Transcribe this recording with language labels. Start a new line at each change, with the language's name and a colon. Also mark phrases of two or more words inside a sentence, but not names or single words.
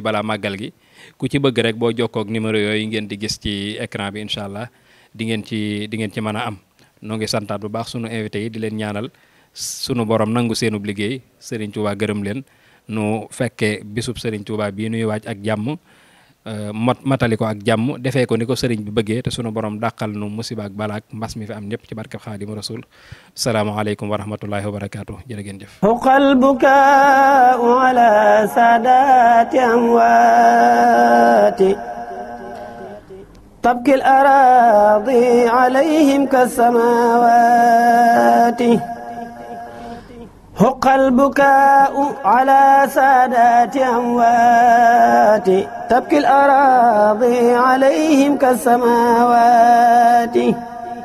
Wolof: balaa màggal gi ku ci bëgg rek boo jokkoo ak numéro yooyu ngeen di gis ci écran bi
Arabic: إن شاء الله
Wolof: di ngeen ci mën a am noo ngi santaat bu baax sunu invité yi di leen ñaanal sunu borom nangu seenub liggéey Serigne Touba gërëm leen nu fekkee bisub Serigne Touba bii nuy waaj ak jàmm matali ko ak jàmm defee ko ni ko Serigne bi bëggee te sunu borom dàqal nu musiba ak balaak mbas mi fi am ñëpp ci barkeb Xaadimu Rasuul
Arabic: السلام عليكم ورحمة الله وبركاته
Wolof: jërë ngeen jëf
Arabic: حق البكاء على سادات أموات تبكي الأراضي عليهم كالسماوات حق البكاء على سادات أموات تبكي الأراضي عليهم كالسماوات